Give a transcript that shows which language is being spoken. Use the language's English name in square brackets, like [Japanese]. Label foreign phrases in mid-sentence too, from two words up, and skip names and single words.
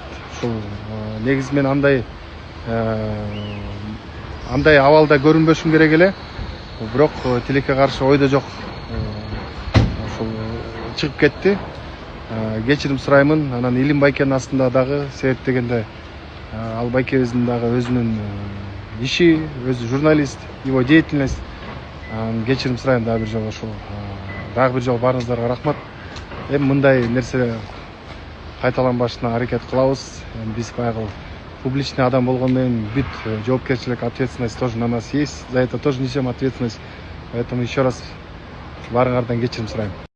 [Kyrgyz] Ушул негизи мен андай абалда көрүнбөшүм керек эле. Бирок тилекке каршы ойдо жок. Чыгып кетти. Кечирим сураймын. Анан Илим байкенин астында дагы себеп дегенде ал байкебиздин дагы өзүнүн иши, өзү журналист, [Russian] его деятельность. [Kyrgyz] Кечирим сурайм дагы бир жолу ушул. Дагы бир жолу баарыңыздарга рахмат. Эми мындай нерсе кайталанбашына аракет кылабыз. Биз баягы публичный адам болгондон кийин бүт жоопкерчилик, [Russian] ответственность тоже на нас есть. За это тоже несем ответственность. Поэтому еще раз [Kyrgyz] баарыңардан кечирим сурайм.